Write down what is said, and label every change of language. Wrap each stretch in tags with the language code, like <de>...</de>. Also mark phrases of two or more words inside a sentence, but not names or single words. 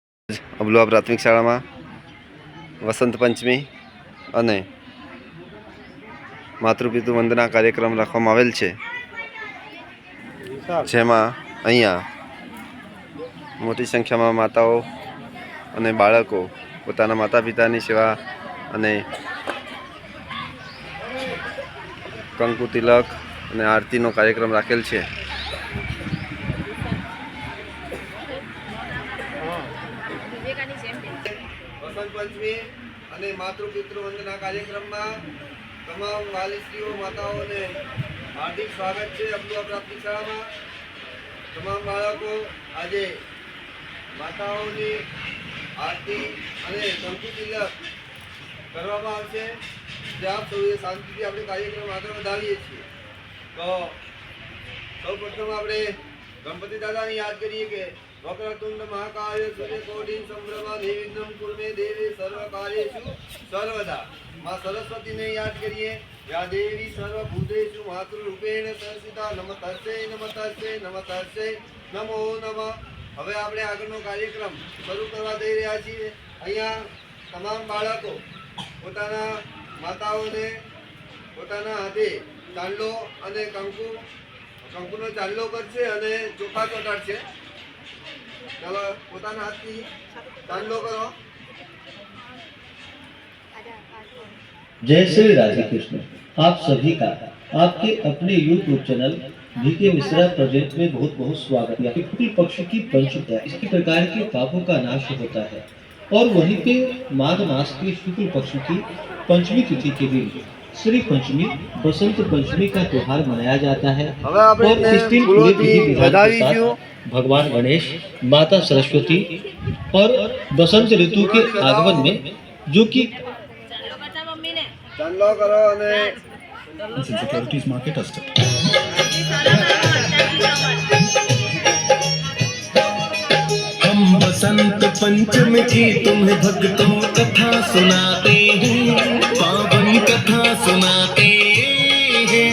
<gu>અબલુઆ પ્રાથમિક શાળામાં વસંત પંચમી અને માતૃપિતૃ વંદના કાર્યક્રમ રાખવામાં આવેલ છે, જેમાં અહીંયા મોટી સંખ્યામાં માતાઓ અને બાળકો પોતાના માતા પિતાની સેવા અને કંકુ તિલક અને આરતીનો કાર્યક્રમ રાખેલ છે। वसंत पंचमी અને માતૃપિતૃ વંદના કાર્યક્રમમાં તમામ વાલીશ્રીઓ માતાઓને હાર્દિક સ્વાગત છે। અબલુઆ પ્રાથમિક શાળામાં તમામ બાળકો આજે માતાઓની આરતી અને કંકુ તિલક કરવામાં આવશે। જે આપ સૌએ શાંતિથી આપણે કાર્યક્રમ આગળ વધાવીએ છીએ। તો સૌપ્રથમ આપણે ગણપતિ દાદાને યાદ કરીએ કે</gu> <sa>वक्रतुंड महाकाय सूर्यकोटि संभ्रमा निर्विघ्नं कुरु मे देवी सर्वकार्येषु सर्वदा।</sa> <gu>માં સરસ્વતીને યાદ કરીએ,</gu> <sa>या देवी सर्वभूतेषु मातृरूपेण संस्थिता। नमस्तस्यै नमस्तस्यै नमस्तस्यै नमो नमः।</sa> <gu>હવે આપણે આગળનો કાર્યક્રમ શરૂ કરવા જઈ રહ્યા છીએ। અહીંયા તમામ બાળકો પોતાના માતાઓને પોતાના હાથે ચાંદલો અને કંકુનો ચાંદલો કરશે અને ચોખા ચોટાડશે। चलो પોતાના હાથથી ચાંદલો કરો।</gu> <hi>जय श्री राधे कृष्ण। आप सभी का आपके अपने YouTube चैनल VK मिश्रा प्रोजेक्ट में बहुत बहुत स्वागत है। शुक्ल पक्ष की पंचमी इसी प्रकार के पापों का नाश होता है और वहीं पे माघ मास के शुक्ल पक्ष की पंचमी तिथि के दिन श्री पंचमी बसंत पंचमी का त्योहार मनाया जाता है और इस दिन पूरे विधि विधान के साथ भगवान गणेश, माता सरस्वती और बसंत ऋतु के आगमन में जो कि</hi> <gu>ચાંદલો કરો અને</gu> <hi>सिक्योरिटीज मार्केट हम बसंत पंचमी की तुम्हें भक्तों कथा सुनाते हैं, पावन कथा सुनाते हैं।</hi>